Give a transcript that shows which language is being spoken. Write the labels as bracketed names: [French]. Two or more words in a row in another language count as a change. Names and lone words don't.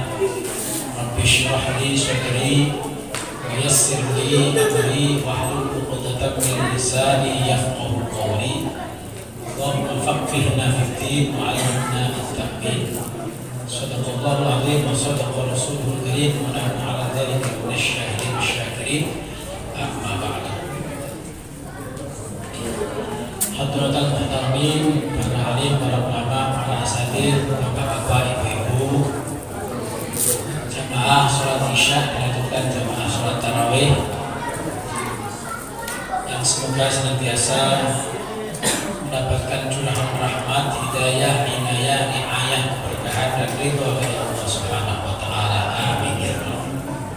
[Arabic] رب اشرح لي صدري ويسر لي أمري واحلل عقدة من لساني يفقهوا قولي. اللهم فقهنا في الدين وعلمنا التأويل. صدق الله العظيم وصدق رسوله الكريم ونحن على ذلك من الشاهدين والشاكرين. أما بعد. حضرة المحترمين, [Indonesian] para alim, para ulama, para asatidz, bapak-bapak, ibu-ibu, jamaah sholat isya dilanjutkan jamaah sholat tarawih yang semoga senantiasa mendapatkan curahan rahmat, hidayah, inayah, riayah, keberkahan dan ridho dari Allah [Arabic] سبحانه وتعالى. آمين يا رب العالمين.